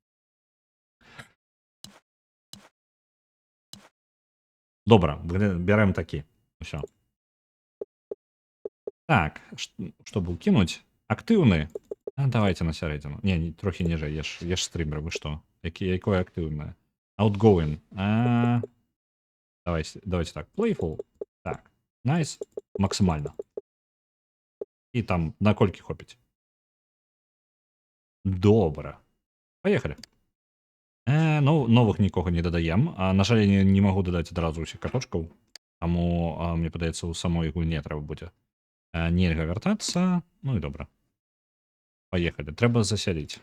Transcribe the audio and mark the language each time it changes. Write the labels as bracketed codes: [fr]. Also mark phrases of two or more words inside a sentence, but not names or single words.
[be] Добра, бярем такі. Усё. [ru] Так, чтобы укинуть. Актыўны. [be] Давайте на сярэдзіну. Не, трохі ніжэй, еш стрімер, вы што? Якое актыўнае? [ru] Outgoing. Давайте так. Playful. Так. Nice. Максимально. [be] І там на колькі хопіць? Добра. Поехали. Новых нікога не дадаем. На жаль, я не магу дадаць адразу ўсіх каточкаў. Таму, мне падаецца, у самой гульне трэба будзе. Нельга вяртацца. Ну і добра. Поехали. Трэба засяліць.